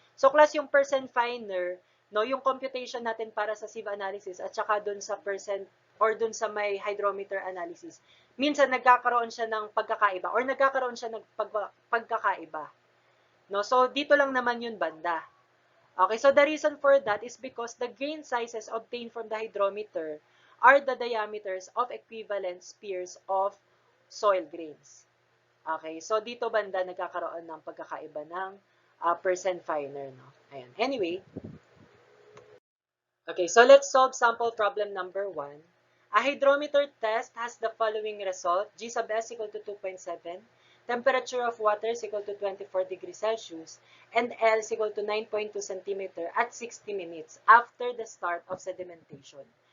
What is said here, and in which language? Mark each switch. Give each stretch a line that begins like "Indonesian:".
Filipino: So, class, yung percent finer, no, yung computation natin para sa sieve analysis at saka dun sa percent or dun sa may hydrometer analysis, minsan nagkakaroon siya ng pagkakaiba or nagkakaroon siya ng pagkakaiba. No? So, dito lang naman yun banda.
English: Okay, so the reason for that is because the grain sizes obtained from the hydrometer are the diameters of equivalent spheres of soil grains.
Filipino: Okay, so dito banda nagkakaroon ng pagkakaiba ng percent finer. No? Ayan.
English: Anyway, okay, so let's solve sample problem number 1. A hydrometer test has the following result. G sub S equal to 2.7. Temperature of water is equal to 24 degrees Celsius. And L is equal to 9.2 centimeter at 60 minutes after the start of sedimentation.